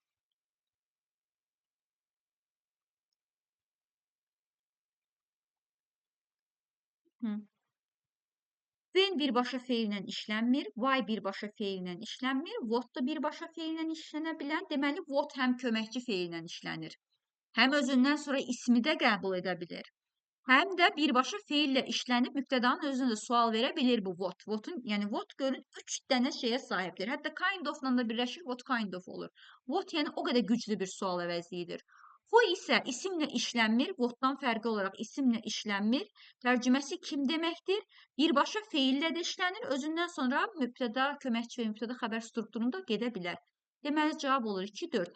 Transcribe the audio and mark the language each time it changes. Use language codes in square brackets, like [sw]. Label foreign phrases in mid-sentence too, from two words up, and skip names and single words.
[az] When birbaşa feillə işlənmir, why birbaşa feillə işlənmir, what da birbaşa feillə işlənə bilər. Deməli, what həm köməkçi feillə işlənir, həm özündən sonra ismi də qəbul edə bilir. Həm də birbaşa feillə işlənib mübtədanın özünə də sual verə bilir bu what. Yəni what görün 3 dənə şeyə sahibdir. Hətta [en] kind of-la [az] da birləşir, [en] what kind of olur. [az] What yəni o qədər güclü bir sual əvəzliyidir. Who isə isimlə işlənmir, what-dan fərqi olaraq isimlə işlənmir. Tərcüməsi kim deməkdir? Birbaşa feillə də işlənir, özündən sonra mübtəda, köməkçi və mübtəda xəbər strukturunda gedə bilər. Deməli, cavab olur 2-4.